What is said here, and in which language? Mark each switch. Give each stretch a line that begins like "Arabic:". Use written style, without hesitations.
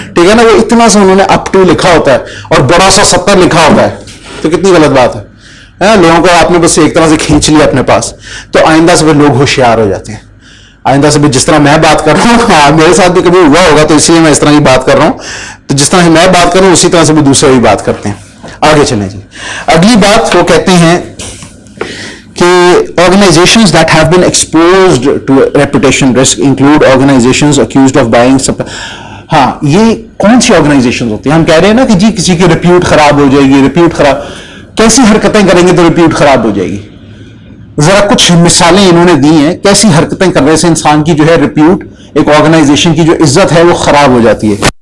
Urdu: ٹھیک ہے نا، وہ اتنا سا انہوں نے اپ ٹو لکھا ہوتا ہے اور بڑا سا 70 لکھا ہوتا ہے، تو کتنی غلط بات ہے. لوگوں کو آپ نے بس ایک طرح سے کھینچ لیا اپنے پاس. تو آئندہ سے لوگ ہوشیار ہو جاتے ہیں. آئندہ سے جس طرح میں بات کر رہا ہوں، میرے ساتھ بھی کبھی ہوا ہوگا تو اس لیے میں اس طرح کی بات کر رہا ہوں، تو جس طرح میں بات کر رہا ہوں اسی طرح سے بھی دوسرے بھی بات کرتے ہیں. آگے چلیں جی. اگلی بات وہ کہتے ہیں کہ
English: organizations that have been exposed to reputation risk include organizations accused of buying.
Urdu: ہاں، یہ کون سی آرگنائزیشن ہوتی ہیں؟ ہم کہہ رہے ہیں نا کہ جی کسی کی ریپیوٹ خراب ہو جائے گی، ریپیوٹ خراب، کیسی حرکتیں کریں گے تو ریپیوٹ خراب ہو جائے گی؟ ذرا کچھ مثالیں انہوں نے دی ہیں کیسی حرکتیں کرنے سے انسان کی جو ہے ریپیوٹ، ایک آرگنائزیشن کی جو عزت ہے وہ خراب ہو جاتی ہے.